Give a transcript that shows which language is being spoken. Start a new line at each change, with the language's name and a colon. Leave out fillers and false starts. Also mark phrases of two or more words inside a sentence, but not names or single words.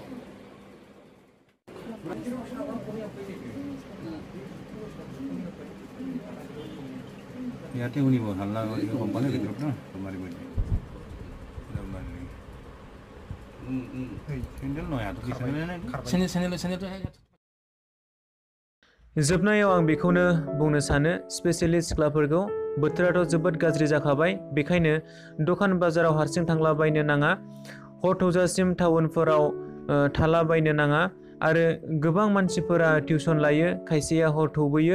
Assamese: ইয়াতে উনিব হাল্লা কোম্পানি ভিতৰত না তোমাৰি বলি স্যান্ডেল নয় আর কি স্যান্ডেল
Bodo: जोबनायाव आं बेखौनो बुंनो सानो, स्पेसियेलि सिख्लाफोरखौ बोथोराथ' जोबोद गाज्रि जाखाबाय, बेखायनो दखान बाजाराव हारसिं थांलाबायनो नाङा, हर थौजासिम टाउनफोराव थालाबायनो नाङा। आरो गोबां मानसिफोरा टिउसन लायो, खायसेया हर थौबोयो।